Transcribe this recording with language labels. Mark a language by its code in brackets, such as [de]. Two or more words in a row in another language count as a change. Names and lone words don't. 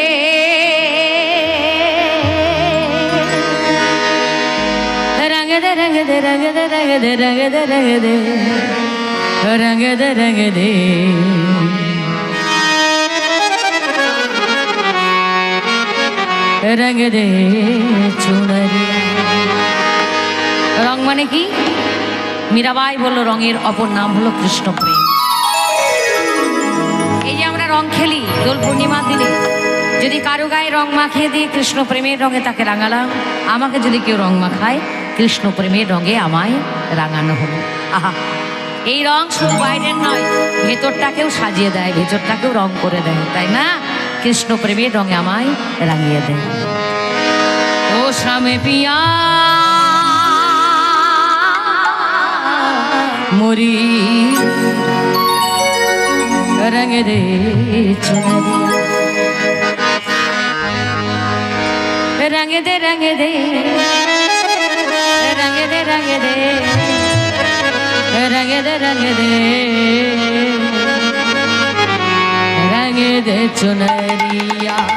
[hi] रंग दे रंग दे रंग दे रंग दे रंग दे रंग दे रंग दे रंग दे रंग दे चुनरिया। [bn] রং মানে কি মীরাবাই বোলো রঙের অপর নাম হলো কৃষ্ণ প্রেম। এই যে আমরা রং খেলি দোল পূর্ণিমার দিনে, যদি কারো গায়ে রং মাখিয়ে দিই কৃষ্ণ প্রেমের রঙে তাকে রাঙালাম, আমাকে যদি কেউ রং মাখায় কৃষ্ণ প্রেমের রঙে আমায় রাঙানো হলো। আহা, এই রং শুধু বাইরের নয়, ভেতরটাকেও সাজিয়ে দেয়, ভেতরটাকেও রং করে দেয়, তাই না? কৃষ্ণ প্রেমের রঙে আমায় রাঙিয়ে দেয়। [hi] ओ स्वामी पिया मोरी रंग दे चुनरिया रंग दे रंग दे रंग दे रंग दे रंग दे रंग दे रंग दे चुनरिया।